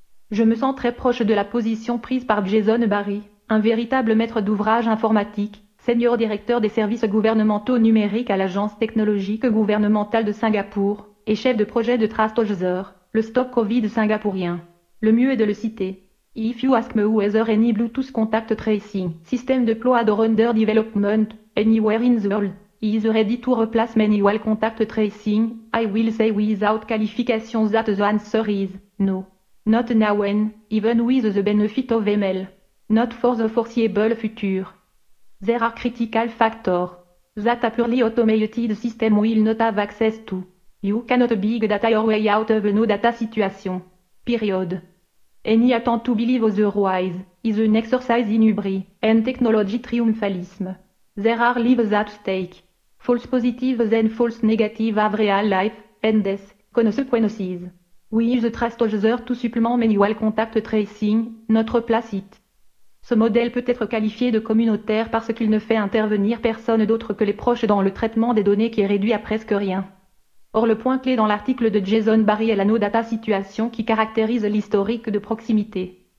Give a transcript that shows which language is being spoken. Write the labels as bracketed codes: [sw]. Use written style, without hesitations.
[fr] Je me sens très proche de la position prise par Jason Barry, un véritable maître d'ouvrage informatique, senior directeur des services gouvernementaux numériques à l'agence technologique gouvernementale de Singapour, et chef de projet de TrustAuthor, le stop Covid singapourien. Le mieux est de le citer. [en] If you ask me whether any Bluetooth contact tracing system deployed or under development anywhere in the world is ready to replace manual contact tracing, I will say without qualification that the answer is no. Not now and even with the benefit of ML. Not for the foreseeable future. There are critical factors that a purely automated system will not have access to. You cannot big data your way out of no data situation. Period. Any attempt to believe otherwise is an exercise in hubris and technology triumphalism. There are lives at stake. False positives and false negatives have real life and death consequences. We use the TrustAuthor to supplement manual contact tracing, notre place it. [fr] Ce modèle peut être qualifié de communautaire parce qu'il ne fait intervenir personne d'autre que les proches dans le traitement des données qui est réduit à presque rien. Or le point clé dans l'article de Jason Barry est la [en] no data situation [fr] qui caractérise l'historique de proximité.